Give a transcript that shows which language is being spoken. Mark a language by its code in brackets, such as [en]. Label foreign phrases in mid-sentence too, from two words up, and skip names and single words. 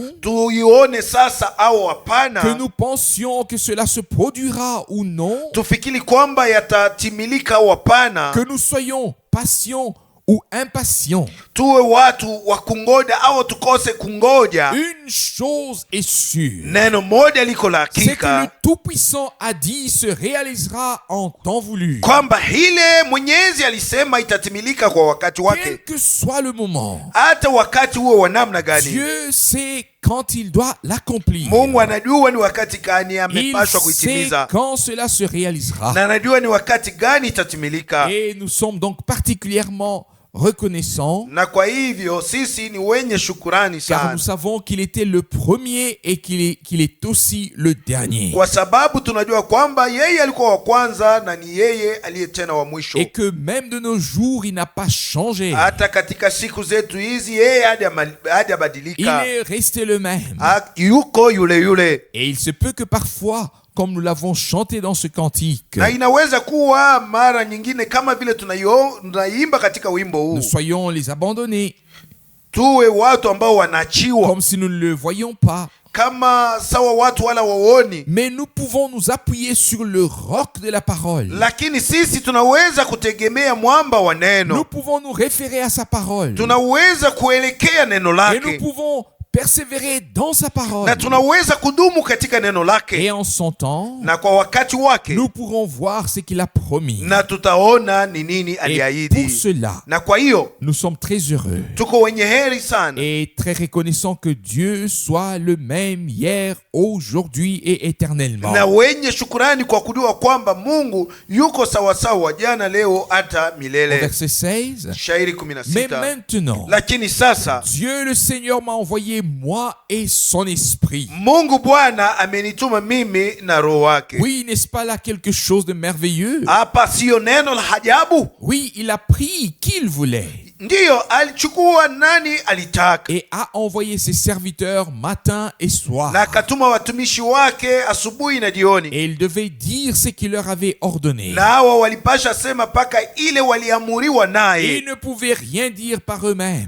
[sw] Tuione sasa au [fr] que [sw] hapana, [fr] nous pensions que cela se produira ou non, [sw] tufikiri kwamba yatatimilika au hapana, [fr] que nous soyons patients ou impatients. [sw] tuwe watu wa kungoja au tukose kungoja, [fr] Une chose est sûre, [sw] neno moja liko la [fr] c'est que le [sw] hakika, [fr] Tout-Puissant a dit se réalisera en temps voulu. [sw] kwamba hile Mwenyezi alisema itatimilika kwa wakati [fr] Quel [sw] wake, [fr] que soit le moment, [sw] hata wakati huo wa namna gani. [fr] Dieu sait quand il doit l'accomplir. [sw] Mungu anajua ni wakati gani [fr] Il [sw] amepashwa [fr] sait [sw] kuitimiza, [fr] quand cela se réalisera. [sw] na anajua ni wakati gani itatimilika. [fr] Et nous sommes donc particulièrement reconnaissants [sw] Na kwa hivyo sisi ni wenye shukurani [fr] car [sw] sana, [fr] nous savons qu'il était le premier et qu'il est aussi le dernier. [sw] kwa sababu tunajua kwamba yeye alikuwa wa kwanza na ni yeye aliye tena wa mwisho. [fr] Et que même de nos jours, il n'a pas changé. [sw] Hata katika siku zetu hizi yeye [fr] Il [sw] hajabadilika, [fr] est resté le même. [sw] yuko yule yule. [fr] Et il se peut que parfois, comme nous l'avons chanté dans ce cantique, [sw] Na inaweza kuwa mara nyingine kama vile tunaimba katika wimbo huu, [fr] nous soyons les abandonnés, [sw] tuwe watu ambao wanaachiwa [fr] comme si nous ne le voyions pas. [sw] kama sawa watu wala waoni, [fr] Mais nous pouvons nous appuyer sur le roc de la parole. [sw] lakini sisi tunaweza kutegemea mwamba wa [fr] Nous [sw] neno, [fr] pouvons nous référer à sa parole. [sw] tunaweza kuelekea neno [fr] Et nous [sw] lake, [fr] pouvons persévérer dans sa parole. [sw] na tunaweza kudumu katika neno [fr] Et [sw] lake, [fr] en son temps, [sw] na kwa wakati wake, [fr] nous pourrons voir ce qu'il a promis. [sw] na tutaona ni nini [fr] Et pour [sw] aliahidi. [fr] cela, [sw] Na kwa hiyo [fr] nous sommes très heureux [sw] tuko wenye heri sana [fr] et très reconnaissants que Dieu soit le même hier, aujourd'hui et éternellement. [sw] na wenye shukurani kwa kujua kwamba Mungu yuko sawasawa jana, leo, hata [fr] Au [sw] milele. [fr] verset 16, [sw] Shairi [fr] mais [sw] 16. [fr] maintenant, [sw] Lakini sasa [fr] Dieu le Seigneur m'a envoyé moi et son esprit. [sw] Mungu Bwana amenituma mimi na roho wake. [fr] Oui, n'est-ce pas là quelque chose de merveilleux? [sw] Hapa siyo neno la ajabu? [fr] Oui, il a pris qui il voulait. [sw] ndiyo alichukua nani alitaka, [fr] et a envoyé ses serviteurs matin et soir. [sw] na akatuma watumishi wake asubuhi na jioni, [fr] Et il devait dire ce qu'il leur avait ordonné. [sw] na hawa walipasha sema paka ile waliamuriwa [fr] Ils [sw] naye. [fr] ne pouvaient rien dire par eux-mêmes.